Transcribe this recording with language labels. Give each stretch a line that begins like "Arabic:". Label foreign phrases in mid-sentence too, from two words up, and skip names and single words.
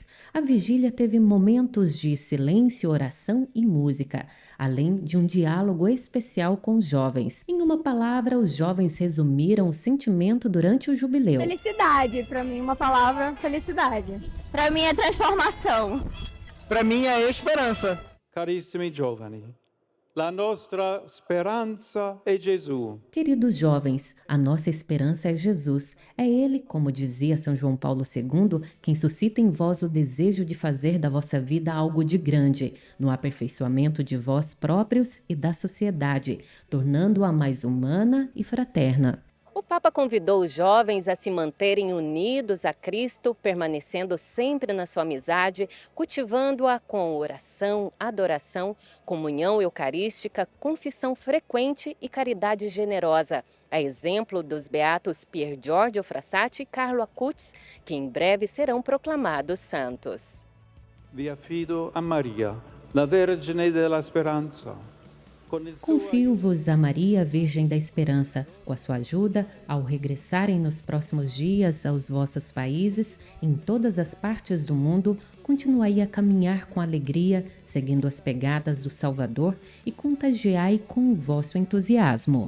Portuguese: A vigília teve momentos de silêncio, oração e música, além de um diálogo especial com os jovens. Em uma palavra, os jovens resumiram o sentimento durante o jubileu. Felicidade, para mim, uma palavra, felicidade. Para mim é transformação. Para mim é esperança.
Italian: Carissimi giovani, la nostra speranza è Gesù.
Portuguese: Queridos jovens, a nossa esperança é Jesus. É Ele, como dizia São João Paulo II, quem suscita em vós o desejo de fazer da vossa vida algo de grande, no aperfeiçoamento de vós próprios e da sociedade, tornando-a mais humana e fraterna. O Papa convidou os jovens a se manterem unidos a Cristo, permanecendo sempre na sua amizade, cultivando-a com oração, adoração, comunhão eucarística, confissão frequente e caridade generosa. A exemplo dos beatos Pier Giorgio Frassati e Carlo Acutis, que em breve serão proclamados santos.
Italian: Vi affido a Maria, la Vergine della Speranza.
Portuguese: Confio-vos a Maria, Virgem da Esperança. Com a sua ajuda, ao regressarem nos próximos dias aos vossos países, em todas as partes do mundo, continuai a caminhar com alegria, seguindo as pegadas do Salvador e contagiai com o vosso entusiasmo.